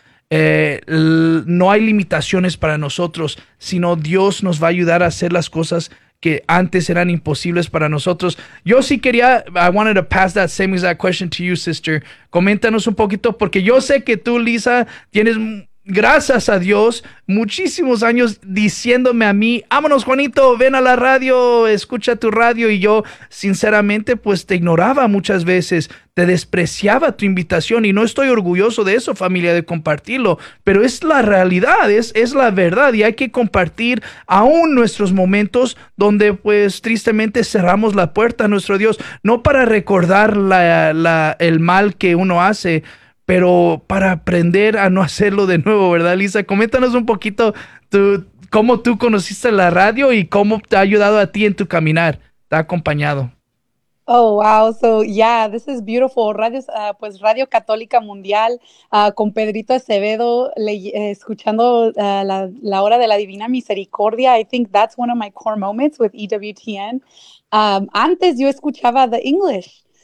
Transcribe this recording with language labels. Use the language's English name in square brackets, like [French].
[Spanish] no hay limitaciones para nosotros, sino Dios nos va a ayudar a hacer las cosas que antes eran imposibles para nosotros. Yo sí quería, [English] I wanted to pass that same exact question to you, sister. [Spanish] Coméntanos un poquito, porque yo sé que tú, Lisa, tienes, gracias a Dios, muchísimos años diciéndome a mí, vámonos, Juanito, ven a la radio, escucha tu radio. Y yo, sinceramente, pues te ignoraba muchas veces, te despreciaba tu invitación. Y no estoy orgulloso de eso, familia, de compartirlo. Pero es la realidad, es la verdad. Y hay que compartir aún nuestros momentos donde, pues, tristemente cerramos la puerta a nuestro Dios. No para recordar el mal que uno hace, pero para aprender a no hacerlo de nuevo, ¿verdad, Lisa? Coméntanos un poquito cómo tú conociste la radio y cómo te ha ayudado a ti en tu caminar. Te ha acompañado. [English] Oh, wow. So, yeah, this is beautiful. [Spanish] Radio Católica Mundial con Pedrito Acevedo escuchando la Hora de la Divina Misericordia. [English] I think that's one of my core moments with EWTN. [Spanish] Antes yo escuchaba [English] the English.